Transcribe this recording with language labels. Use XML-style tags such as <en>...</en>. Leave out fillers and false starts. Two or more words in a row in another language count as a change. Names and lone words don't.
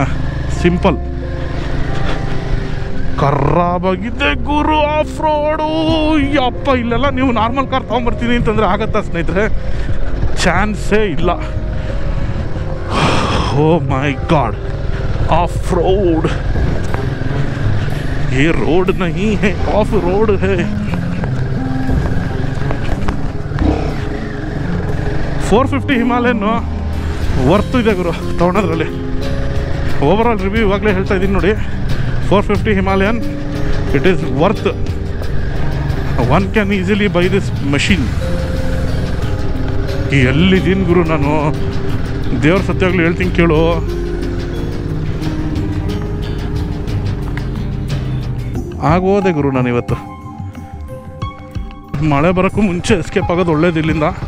<kn>ಸಿಂಪಲ್. ಖರಾಬಾಗಿದೆ ಗುರು</kn> <en>off road.</en> <kn>ಯಪ್ಪ, ಇಲ್ಲೆಲ್ಲ ನೀವು</kn> <en>normal car</en> <kn>ತೊಗೊಂಬರ್ತೀನಿ ಅಂತಂದರೆ ಆಗತ್ತಾ ಸ್ನೇಹಿತರೆ? ಚಾನ್ಸೇ ಇಲ್ಲ.</kn> <en>Oh my god, off road,</en> <hi>ये रोड नहीं है,</hi> <en>off road</en> <hi>है.</hi> <kn>450 ಹಿಮಾಲಯನ್ ವರ್ತ್ ಇದೆ ಗುರು ತೊಗೊಳೋದ್ರಲ್ಲಿ.</kn> <en>overall review</en> <kn>ಇವಾಗಲೇ ಹೇಳ್ತಾ ಇದ್ದೀನಿ ನೋಡಿ. 450 ಹಿಮಾಲಯನ್,</kn> <en>It is worth. One can easily buy this machine.</en> <kn>ಎಲ್ಲಿದ್ದೀನಿ ಗುರು ನಾನು, ದೇವ್ರ ಸತ್ಯಾಗ್ಲೂ ಹೇಳ್ತೀನಿ ಕೇಳು. ಆಗೋದೆ ಗುರು ನಾನು ಇವತ್ತು. ಮಳೆ ಬರೋಕ್ಕೂ ಮುಂಚೆ ಎಸ್ಕೇಪ್ ಆಗೋದು ಒಳ್ಳೇದು ಇಲ್ಲಿಂದ.</kn>